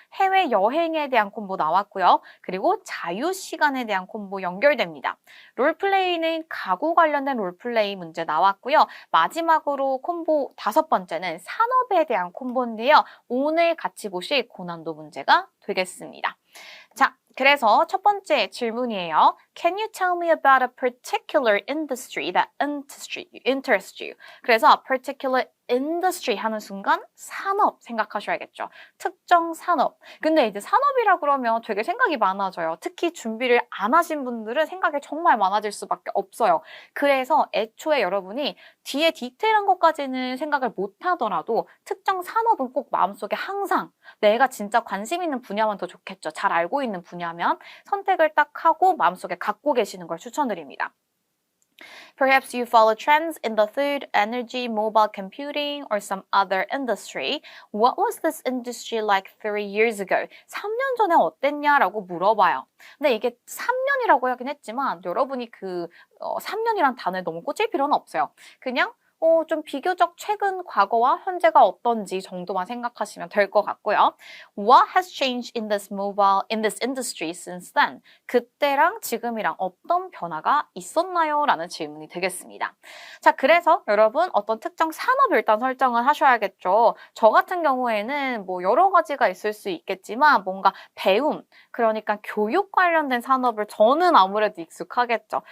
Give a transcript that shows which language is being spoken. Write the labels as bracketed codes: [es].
[ko] 해외여행에 대한 콤보 나왔고요. 그리고 자유시간에 대한 콤보 연결됩니다. 롤플레이는 가구 관련된 롤플레이 문제 나왔고요. 마지막으로 콤보 5번째는 산업에 대한 콤보인데요. 오늘 같이 보실 고난도 문제가 되겠습니다. 자, 그래서 첫 번째 질문이에요. [en] Can you tell me about a particular industry that interests you? [ko] 그래서 [en] particular industry [ko] 하는 순간 산업 생각하셔야겠죠. 특정 산업. 근데 이제 산업이라 그러면 되게 생각이 많아져요. 특히 준비를 안 하신 분들은 생각이 정말 많아질 수밖에 없어요. 그래서 애초에 여러분이 뒤에 디테일한 것까지는 생각을 못 하더라도 특정 산업은 꼭 마음속에 항상 내가 진짜 관심 있는 분야만 더 좋겠죠. 잘 알고 있는 분야면 선택을 딱 하고 마음속에 갖고 계시는 걸 추천드립니다. [en] Perhaps you follow trends in the food, energy, mobile computing, or some other industry. What was this industry like 3 years ago? [ko] 3년 전에 어땠냐라고 물어봐요. 근데 이게 3년이라고 하긴 했지만 여러분이 3년이란 단어에 너무 꽂힐 필요는 없어요. 그냥 좀 비교적 최근 과거와 현재가 어떤지 정도만 생각하시면 될 것 같고요. [en] What has changed in this industry since then? [ko] 그때랑 지금이랑 어떤 변화가 있었나요? 라는 질문이 되겠습니다. 자, 그래서 여러분 어떤 특정 산업을 일단 설정을 하셔야겠죠. 저 같은 경우에는 뭐 여러 가지가 있을 수 있겠지만 뭔가 배움, 그러니까 교육 관련된 산업을 저는 아무래도 익숙하겠죠.